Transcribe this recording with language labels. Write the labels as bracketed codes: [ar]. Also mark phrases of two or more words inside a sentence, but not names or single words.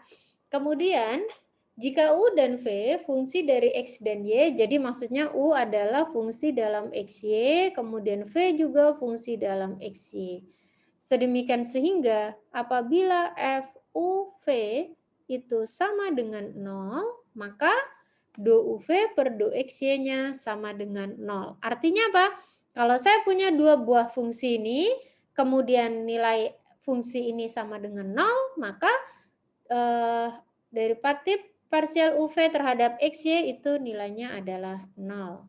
[id] Kemudian jika U dan V fungsi dari X dan Y, jadi maksudnya U adalah fungsi dalam XY, kemudian V juga fungsi dalam XY. Sedemikian sehingga apabila FUV itu sama dengan 0, maka do UV per do XY-nya sama dengan 0. Artinya apa? Kalau saya punya dua buah fungsi ini, kemudian nilai fungsi ini sama dengan 0, maka derivatif parsial UV terhadap XY itu nilainya adalah 0.